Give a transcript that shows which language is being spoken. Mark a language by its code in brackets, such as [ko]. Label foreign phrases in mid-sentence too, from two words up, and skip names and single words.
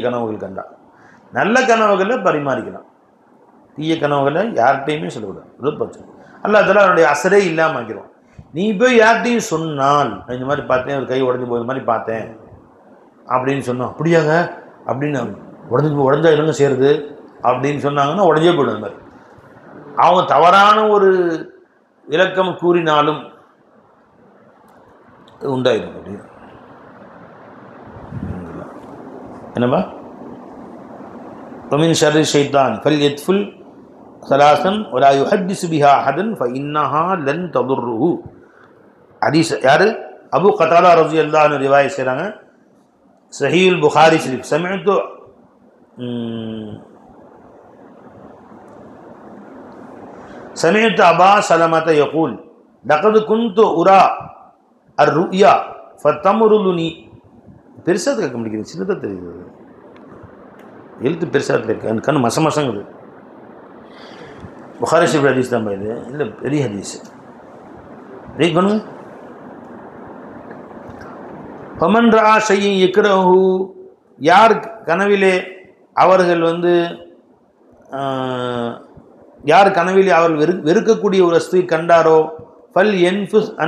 [ta] கனவுகள் கண்டா நல்ல கனவுகளை பரிமாறிக்கலாம் தீய கனவுகளை யார்கிட்டையுமே சொல்லக்கூடாது அது பிரச்சனை அல்ல அதெல்லாம் அவனுடைய அசரே இல்லாமல் ஆக்கிடும் நீ போய் யார்கிட்டையும் சொன்னால் இந்த மாதிரி பார்த்தேன் ஒரு கை உடஞ்சி போய் மாதிரி பார்த்தேன் அப்படின்னு சொன்னோம் அப்படியாங்க அப்படின்னு உடஞ்சா இல்லைங்க சேருது அப்படின்னு சொன்னாங்கன்னா உடஞ்சே போய்டும் அந்த மாதிரி அவங்க தவறான ஒரு விளக்கம் கூறினாலும் உண்டாயிடும் அப்படின்னு என்னப்பா [ar] ومن شر الشيطان فليدفل ثلاثا ولا يحدث بها احدا فانها لن تضره [ta] ஹதீஸ் யாரு அபூ கதாதா [ar] رضي الله عنه [ta] ரிவாயத் செய்றாங்க சஹீஹுல் புகாரி ஷரீஃப் [ar] سمعت أبا سلمة يقول لقد كنت أرى الرؤيا فتمرضني [ta] பெருசாக கேட்க முடியாது சின்னதாக தெரியுது எழுத்து பெருசாக இருக்கு கண்ணு மசங்குது புகாரி ஷரீஃப் ஹதீஸ் தான் இது இல்லை பெரிய ஹதீஸ் ரீட் பண்ணுங்க [ar] فمن رأى شيئا يكرهه [ta] யார் கனவிலே அவர்கள் யார் கனவிலே அவர்கள் வெறுக்கக்கூடிய ஒரு வஸ்துவை கண்டாரோ [ar] فلينفث عن